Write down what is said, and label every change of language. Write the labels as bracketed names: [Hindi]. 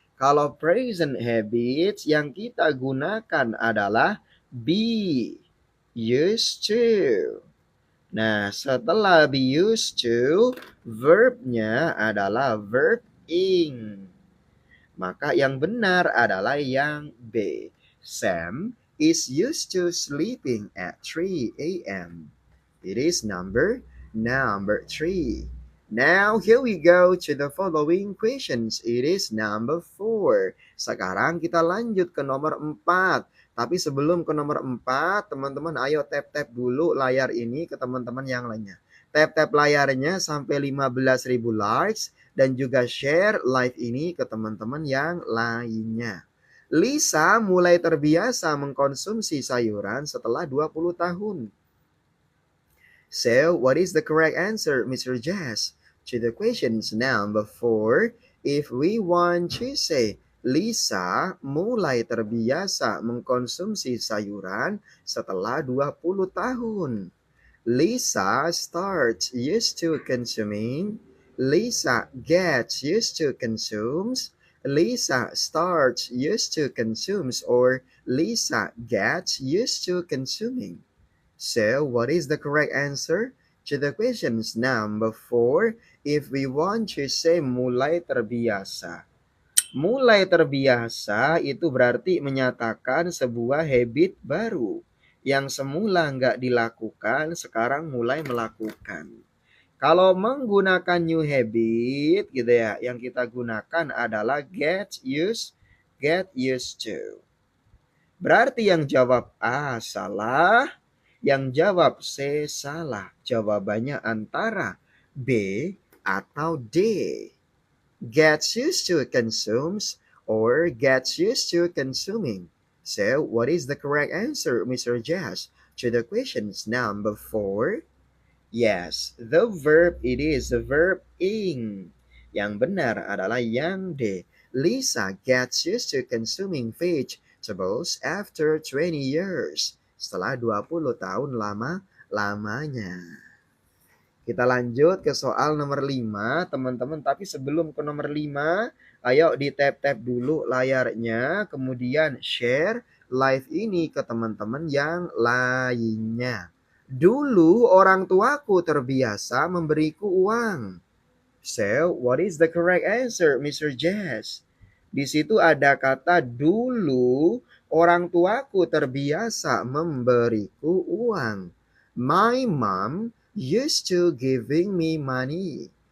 [Indonesian] Kalau present habits yang kita gunakan adalah be, used to. Nah, setelah be used to, verbnya adalah verb ing. Maka yang benar adalah yang B. [English] Sam is used to sleeping at 3 a.m. It is number 3. Now, here we go to the following questions. It is number 4. [Indonesian] Sekarang kita lanjut ke nomor 4. Tapi sebelum ke nomor 4, teman-teman ayo tap-tap dulu layar ini ke teman-teman yang lainnya. Tap-tap layarnya sampai 15.000 likes dan juga share live ini ke teman-teman yang lainnya. Lisa mulai terbiasa mengkonsumsi sayuran setelah 20 tahun. [English] So, what is the correct answer, Mr. Jazz? To the questions number 4, if we want to say [Indonesian] Lisa mulai terbiasa mengkonsumsi sayuran setelah 20 tahun. [English] Lisa starts used to consuming. Lisa gets used to consumes. Lisa starts used to consumes or Lisa gets used to consuming. So, what is the correct answer to the questions number 4? If we want to say [Indonesian] mulai terbiasa. Mulai terbiasa itu berarti menyatakan sebuah habit baru yang semula nggak dilakukan, sekarang mulai melakukan. Kalau menggunakan new habit gitu ya, yang kita gunakan adalah get used to. Berarti yang jawab A salah, yang jawab C salah. Jawabannya antara B atau D. [English] Gets used to consumes or gets used to consuming. So, what is the correct answer, Mr. Jazz, to the questions number 4? Yes, the verb it is the verb ing. [Indonesian] Yang benar adalah yang D. [English] Lisa gets used to consuming vegetables after 20 years. [Indonesian] Setelah 20 tahun lamanya. Kita lanjut ke soal nomor 5, teman-teman. Tapi sebelum ke nomor 5, ayo di tap-tap dulu layarnya. Kemudian share live ini ke teman-teman yang lainnya. Dulu orang tuaku terbiasa memberiku uang. [English] So, what is the correct answer, Mr. Jazz? [Indonesian] Di situ ada kata dulu orang tuaku terbiasa memberiku uang. [English] My mom used to giving me money.